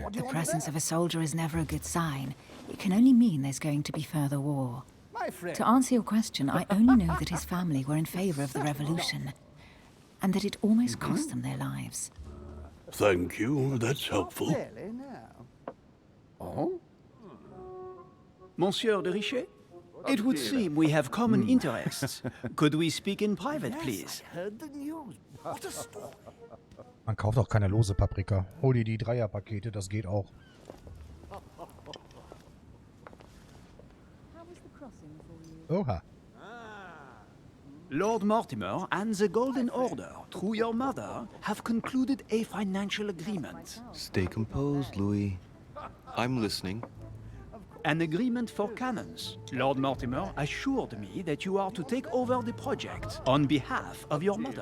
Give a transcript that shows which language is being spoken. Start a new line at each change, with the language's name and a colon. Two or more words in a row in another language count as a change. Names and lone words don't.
English: The presence of a soldier is never a good sign. It can only mean there's going to be further war. My friend. To answer your question, I only know that his family were in favor of the revolution, and that it almost cost them their lives. Thank you, that's helpful. Really now? Oh? Monsieur de Richet? It would seem we have common interests. Could we speak in private, please? I heard the news. What a story.
German: Man kauft auch keine lose Paprika. Hol dir die Dreierpakete, das geht auch. Oha.
English: Lord Mortimer and the Golden Order, through your mother, have concluded a financial agreement. Stay composed, Louis. I'm listening. An agreement for cannons. Lord Mortimer assured me that you are to take over the project on behalf of your mother.